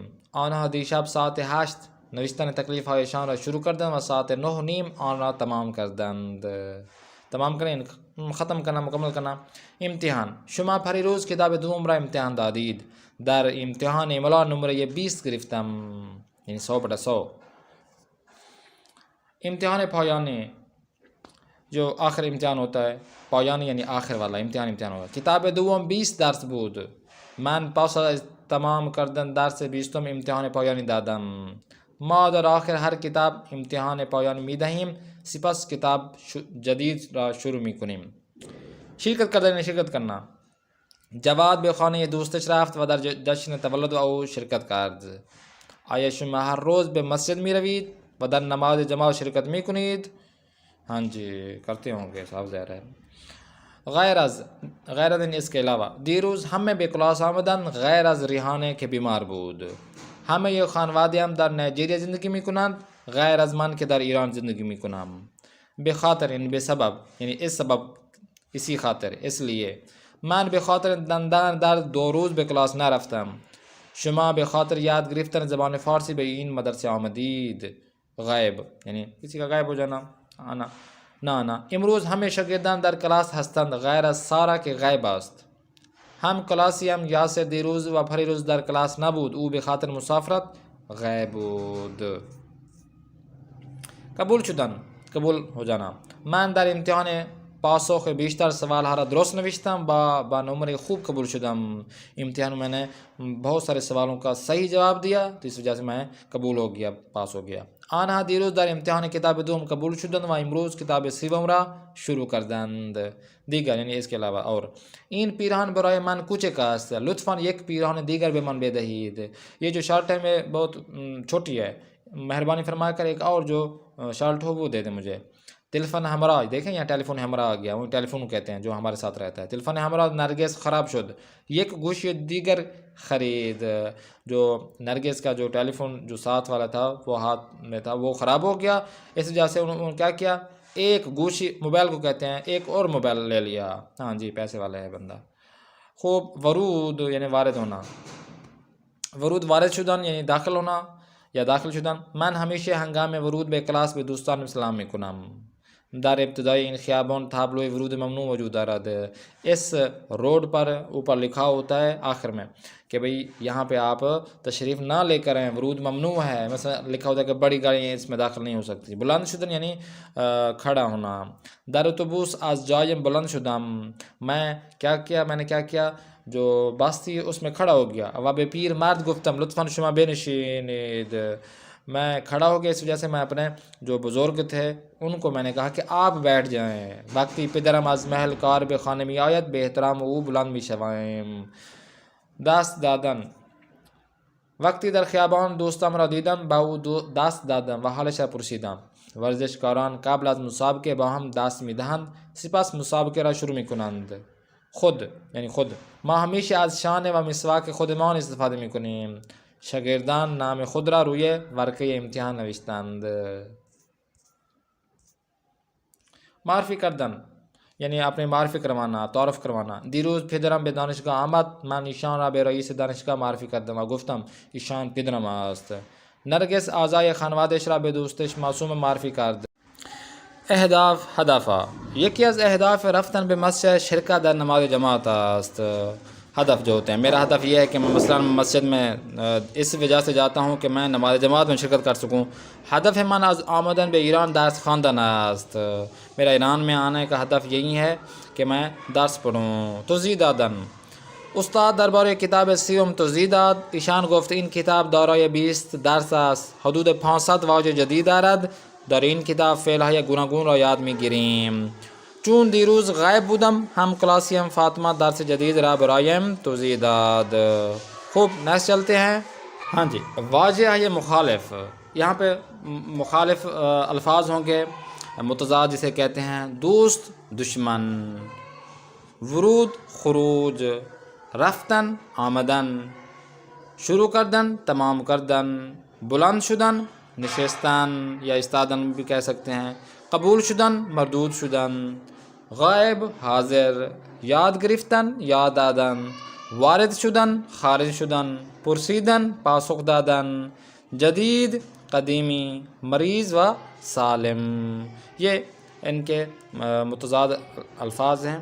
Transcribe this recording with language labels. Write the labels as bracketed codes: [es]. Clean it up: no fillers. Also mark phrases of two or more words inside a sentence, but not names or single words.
[fa] آنها دیشب ساعت 8 نوشتن تکلیف هایشان را شروع کردند و ساعت 9:30 آن را تمام کردند. [ur] تمام کریں، ختم کرنا، مکمل کرنا. [fa] امتحان. شما پریروز کتاب دوم را امتحان دادید. در امتحان املا نمره 20 گرفتم، یعنی 100/100. امتحان پایانی [ur] جو آخر امتحان ہوتا ہے، پایانی یعنی آخر والا امتحان ہوگا. [fa] کتاب دوم 20 درس بود. من پس از تمام کردن درس 20م امتحان پایانی دادم. ما در آخر هر کتاب امتحان پایانی می دهیم، سپس کتاب جدید را شروع می کنیم. شرکت کردن [ur] شرکت کرنا. [fa] جواد به خانه دوستش رفت و در جشن تولد او شرکت کرد. آیا شما هر روز به مسجد می روید و در نماز جماعت شرکت می کنید؟ [ur] ہاں جی کرتے ہوں گے، صاحب ظاہر ہے. [fa] غیر از [ur] اس کے علاوہ. [fa] دیروز همه به کلاس آمدند غیر از ریحانه که بیمار بود. همه خانواده هم در نایجریا زندگی میکنند غیر از من که در ایران زندگی میکنم. به خاطر یعنی به سبب، یعنی [ur] اس سبب، اسی خاطر، اس لیے. [fa] من به خاطر دندان در 2 روز به کلاس نرفتم. شما به خاطر یاد گرفتن زبان فارسی به این مدرسه آمدید. [ur] غیب یعنی کسی کا غائب ہو جانا، آنا، نه آنا. [fa] امروز همه شاگردان در کلاس هستند غیر از سارا که غیب است. هم کلاسی هم یاسر دیروز و پریروز در کلاس نبود، او به خاطر مسافرت غیب بود. قبول شدن، [ur] قبول ہو جانا. [fa] من در امتحان پاسخ بیشتر سوال ها را درست نوشتم با نمره خوب قبول شدم. [ur] امتحان میں نے بہت سارے سوالوں کا صحیح جواب دیا تو اس وجہ سے میں قبول ہو گیا، پاس ہو گیا. [fa] آنها دیروز در امتحان کتاب دوم قبول شدند و امروز کتاب سوم را شروع کردند. [ur] دیگر یعنی اس کے علاوہ. [fa] اور این پیراهن برای من کوچک است، لطفاً یک پیراهن دیگر به من بدهید. [ur] یہ جو شرٹ ہے میں بہت چھوٹی ہے، مہربانی فرما کر ایک اور جو شرٹ ہو وہ دے دیں مجھے. [fa] تلفن ہمراہ، [ur] دیکھیں یہاں ٹیلیفون ہمراہ آ گیا، وہ ٹیلیفون کہتے ہیں جو ہمارے ساتھ رہتا ہے. [fa] تلفن ہمراہ نرگس خراب شد، یک گوش دیگر خرید. [ur] جو نرگس کا جو ٹیلیفون جو ساتھ والا تھا وہ ہاتھ میں تھا، وہ خراب ہو گیا. اس وجہ سے انہوں نے کیا کیا، ایک گوشی موبائل کو کہتے ہیں، ایک اور موبائل لے لیا. ہاں جی پیسے والا ہے بندہ. [fa] خوب ورود [ur] یعنی وارد ہونا، [fa] ورود وارد شدن [ur] یعنی داخل ہونا یا [fa] داخل شدن. من ہمیشہ ہنگام ورود بے کلاس به دوستان سلام میکنم. در ابتدائی این خیابان تابلوی ورود ممنوع موجود دارد. [ur] اس روڈ پر اوپر لکھا ہوتا ہے آخر میں کہ بھئی یہاں پہ آپ تشریف نہ لے کر آئیں، [fa] ورود ممنوع [ur] ہے. مثلا لکھا ہوتا ہے کہ بڑی گاڑیاں اس میں داخل نہیں ہو سکتی. [fa] بلند شدن [ur] یعنی کھڑا ہونا. [fa] در اتوبوس از جایم بلند شدم. [ur] میں نے کیا کیا، جو بس تھی اس میں کھڑا ہو گیا. [fa] و به پیر مرد گفتم لطفاً شما بنشینید. [ur] میں کھڑا ہو گیا، اس وجہ سے میں اپنے جو بزرگ تھے ان کو میں نے کہا کہ آپ بیٹھ جائیں. [fa] وقتی پدرم از محل کار به خانه می آید به احترام او بلند می شویم. دست دادن، وقتی در خیابان دوستم را دیدم با او دست دادم و حالش را پرسیدم. ورزشکاران قبل از مسابقه با هم دست میدهند، سپس مسابقه را شروع میکنند. خود یعنی خود، ما همیشه از شانه و مسواک خودمان استفاده میکنیم. شاگردان نام خود را روی ورقه امتحان نوشتند. معرفی کردن [ur] یعنی اپنے معرفی کروانا، تعارف کروانا. [fa] دیروز پدرم به دانشگاه آمد، من ایشان را به رئیس دانشگاه معرفی کردم و گفتم ایشان پدرم است. نرگس اعضای خانواده‌اش را به دوستش معصوم معرفی کرد. اهداف، هدفها. یکی از اهداف رفتن به مسجد شرکت در نماز جماعت است. [ur] ہدف جو ہوتے ہیں، میرا ہدف یہ ہے کہ میں مثلا مسجد میں اس وجہ سے جاتا ہوں کہ میں نماز جماعت میں شرکت کر سکوں. [fa] ہدف من از آمدن به ایران درس خواندن است. [ur] میرا ایران میں آنے کا هدف یہی ہے کہ میں درس پڑھوں. [fa] توضیح دادن، استاد درباره کتاب سیوم توضیح داد. ایشان گفت این کتاب دارای 20 درس است، حدود 500 واژه جدید دارد. در این کتاب فعل‌های گوناگون را یاد می‌گیریم. چون دیروز غائب بودم، ہم کلاسیم فاطمہ درس جدید را برایم توضیح داد. [ur] خوب نیکسٹ چلتے ہیں. ہاں جی، واجہ ہے مخالف، یہاں پہ مخالف الفاظ ہوں گے، متضاد جسے کہتے ہیں. [fa] دوست دشمن، ورود خروج، رفتن آمدن، شروع کردن تمام کردن، بلند شدن نشستن یا استادن [ur] بھی کہہ سکتے ہیں، [fa] قبول شدن مردود شدن، غائب حاضر، یاد گرفتن یاد دادن، وارد شدن خارج شدن، پرسیدن پاسخ دادن، جدید قدیمی، مریض و سالم. [ur] یہ ان کے متضاد الفاظ ہیں.